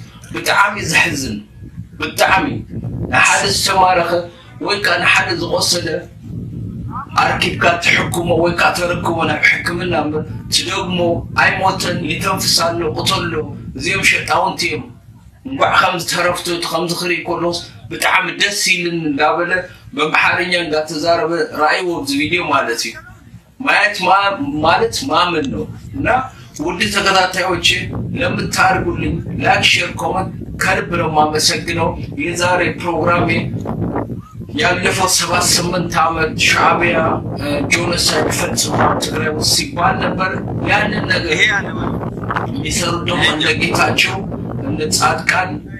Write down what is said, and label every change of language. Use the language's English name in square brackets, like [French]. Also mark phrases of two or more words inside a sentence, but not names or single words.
[Tigrinya] ብጣዕሚ ዝሕዝን ብጣዕሚ ንሓደ ዝተማረኸ ወይ ከዓ ንሓደ ዝቆሰለ ኣርኪብካ ትሕክሞ ወይ ከዓ ተረክቦ ናብ ሕክምና እምበር ትደግሞ ኣይሞተን ይተንፍሳሎ ቁተሎ እዚኦም ሸጣውንቲ እዮም እንኳዕ ከምዚ ተረፍቶ ከምዚ ክርኢ ከሎስ ብጣዕሚ ደስ ይልን እንዳበለ በአማርኛ እንዳተዛረበ ራእይዎ ኣብዚ ቪድዮ ማለት እዩ [Amharic] ማየት ማለት ማመን ነው እና ውድ ተከታታዮቼ ለምታርጉልኝ ላይክ ሼር ኮሜንት ከልብ ነው የማመሰግነው የዛሬ ፕሮግራሜ ያለፈው 78 ዓመት ሻዕቢያ ጆኖሳይድ ፈጽሞ ትግራይ ውስጥ ሲባል ነበር ያንን ነገር የሚሰሩ ደግሞ እንደ ጌታቸው እንደ ጻድቃን